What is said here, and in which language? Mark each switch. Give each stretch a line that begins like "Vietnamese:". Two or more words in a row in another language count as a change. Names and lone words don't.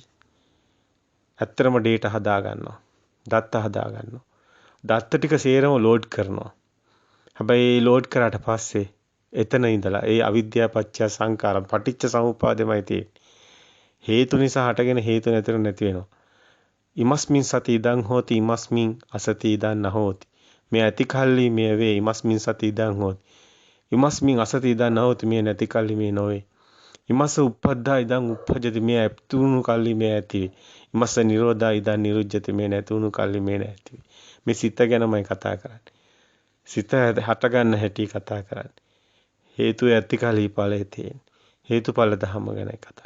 Sinhala: ඇත්තටම ඩේටා හදා ගන්නවා. දත්ත හදා ගන්නවා. දත්ත ටික සේරම ලෝඩ් කරනවා. හැබැයි ලෝඩ් කරාට පස්සේ එතන ඉඳලා ඒ අවිද්‍යාව පත්‍ය සංකාර පටිච්ච සමුප්පාදෙමයි තියෙන්නේ. හේතු නිසා හටගෙන හේතු නැති වෙනවා.
Pali: ඉමස්මින් සති ඉදං හෝති ඉමස්මින් අසති ඉදං නහෝති.
Sinhala: මේ ඇති කල්ලි මේ වේ
Pali: ඉමස්මින් සති ඉදං හෝති. ඉමස්මින් අසති ඉදං නහෝති
Sinhala: මේ නැති කල්ලි මේ නොවේ.
Pali: ඉමස්ස උප්පද්දා ඉදං උප්පජ්ජති
Sinhala: මේ ඇතුණු කල්ලි මේ ඇති වේ.
Pali: ඉමස්ස නිරෝධා ඉදං නිරුජ්ජති
Sinhala: මේ නැතුණු කල්ලි මේ නැති වේ. මේ සිත ගැනමයි කතා කරන්නේ. සිත හට ගන්න හැටි කතා කරන්නේ. හේතු ඇති කල්ලි ඵලයේ තියෙන. හේතුඵල ධර්ම ගැනයි කතා.